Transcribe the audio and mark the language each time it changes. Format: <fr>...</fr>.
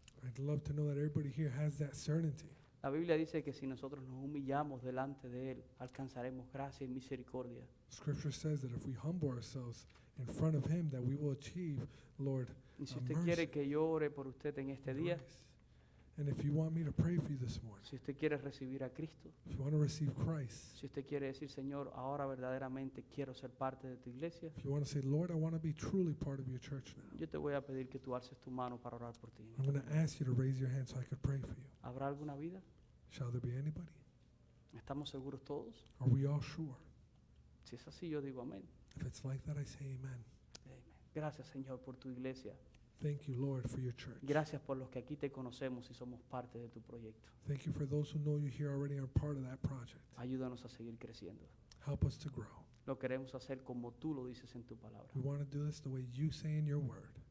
<en>I'd love to know that everybody here has that certainty.</en> <es>La Biblia dice que si nosotros nos humillamos delante de Él, alcanzaremos gracia y misericordia.</es> <en>Scripture says that if we humble ourselves in front of Him, that we will achieve, Lord,</en> <es>Y si a usted</es> <en>mercy</en> <es>quiere que yo ore por usted en este</es> <en>and</en> <es>día,</es> <en>grace. And if you want me to pray for you this morning,</en> <es>si usted quiere recibir a Cristo,</es> <en>if you want to receive Christ,</en> <es>si usted quiere decir, Señor, ahora verdaderamente quiero ser parte de tu iglesia,</es> <en>if you want to say, Lord, I want to be truly part of your church now,</en> <es>yo te voy a pedir que tú alces tu mano para orar por ti.</es> <en>I'm going to ask you to raise your hand so I could pray for you.</en> <es>¿Habrá alguna vida?</es> <en>Shall there be anybody?</en> <es>¿Estamos seguros todos?</es> <en>Are we all sure?</en> <es>Si es así, yo digo amén.</es> <en>If it's like that, I say amen.</en> <es>Amén. Gracias, Señor, por tu iglesia.</es> <en>Thank you, Lord, for your church.</en> <es>Gracias por los que aquí te conocemos y somos parte de tu proyecto.</es> <en>Thank you for those who know you here already and are part of that project.</en> <es>Ayúdanos a seguir creciendo.</es> <en>Help us to grow.</en> <es>Lo queremos hacer como tú lo dices en tu palabra.</es> <en>We want to do this the way you say in your word.</en>